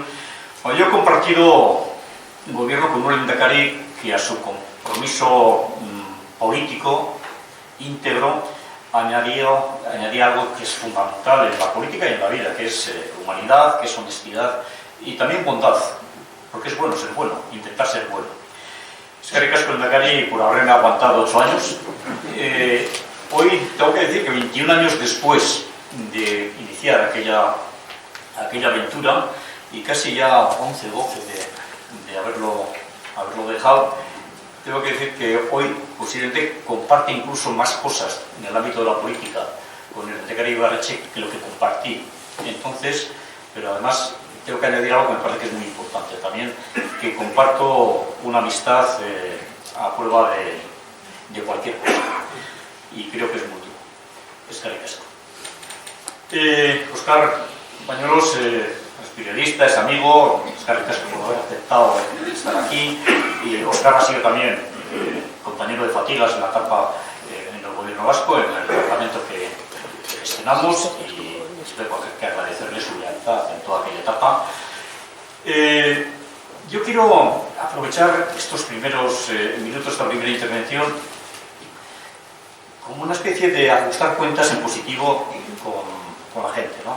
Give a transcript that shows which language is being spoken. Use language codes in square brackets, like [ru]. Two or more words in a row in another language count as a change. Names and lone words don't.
[es] Bueno, yo he compartido un gobierno con un Lehendakari que a su compromiso político íntegro añadía algo que es fundamental en la política y en la vida, que es humanidad, que es honestidad y también bondad, porque es bueno ser bueno, intentar ser bueno. [eu] Eskerrik asko [es] Lehendakari por haberme aguantado 8 años. Hoy tengo que decir que 21 años después de iniciar aquella aventura y casi ya 11, 12 de haberlo dejado, tengo que decir que hoy posiblemente comparte incluso más cosas en el ámbito de la política con el Lehendakari Ibarretxe que lo que compartí entonces, pero además tengo que añadir algo que me parece que es muy importante también, que comparto una amistad a prueba de cualquier cosa y creo que es mutuo. [eu] Eskerrik asko. [es] Óscar Bañuelos es periodista, es amigo, [eu] eskerrik asko [es] por haber aceptado estar aquí, y Óscar ha sido también compañero de fatigas en la etapa en el gobierno vasco, en el departamento que gestionamos, y tengo que agradecerle su lealtad en toda aquella etapa. Yo quiero aprovechar estos primeros minutos, esta primera intervención, como una especie de ajustar cuentas en positivo con la gente, ¿no?